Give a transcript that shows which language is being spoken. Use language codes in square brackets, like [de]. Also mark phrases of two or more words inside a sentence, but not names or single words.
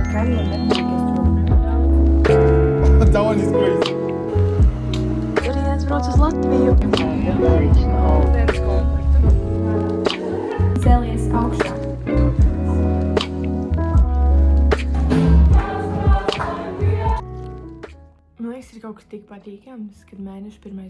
[lv] kaimiņiem nepatīk, es to [en] That one is crazy. [lv] Rītdienas brauc uz Latviju. Cēlies augšā. Man liekas, ir kaut kas tik patīkams, kad mēneša 1.